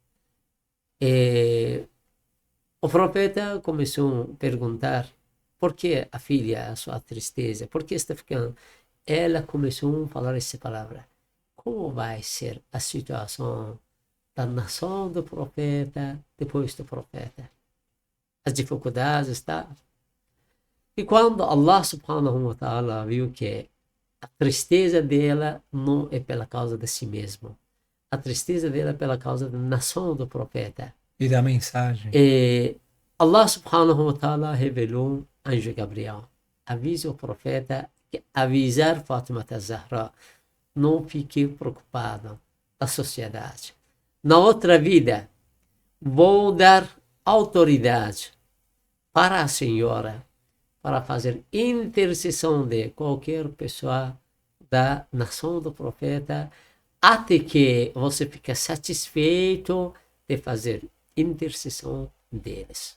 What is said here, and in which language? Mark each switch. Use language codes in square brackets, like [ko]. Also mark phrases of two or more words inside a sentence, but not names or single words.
[pt] E o profeta começou a perguntar por que a filha, a sua tristeza, por que está ficando? Ela começou a falar essa palavra. Como vai ser a situação da nação do profeta depois do profeta? As dificuldades, tá? E quando [ar] الله سبحانه وتعالى [pt] viu que a tristeza dela não é pela causa de si mesmo, a tristeza dela é pela causa da nação do profeta. E da mensagem. E [ar] الله سبحانه وتعالى [pt] revelou anjo Gabriel. Avisa o profeta que avisar Fátima Zahra. Não fique preocupado da sociedade. Na outra vida, vou dar autoridade para a senhora para fazer intercessão de qualquer pessoa da nação do profeta, até que você fique satisfeito de fazer intercessão deles.